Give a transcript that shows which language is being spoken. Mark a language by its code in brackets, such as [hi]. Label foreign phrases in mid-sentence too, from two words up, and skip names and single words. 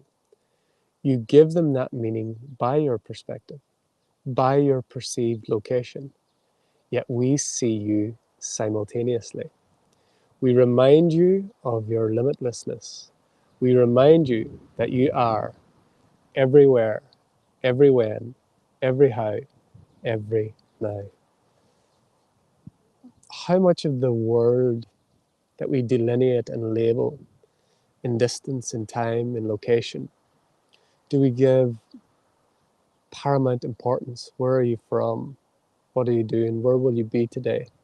[en] You give them that meaning by your perspective, by your perceived location, yet we see you simultaneously. We remind you of your limitlessness. We remind you that you are everywhere, everywhen, everyhow, everynow. How much of the world that we delineate and label in distance, in time, in location, do we give paramount importance? Where are you from? What are you doing? Where will you be today?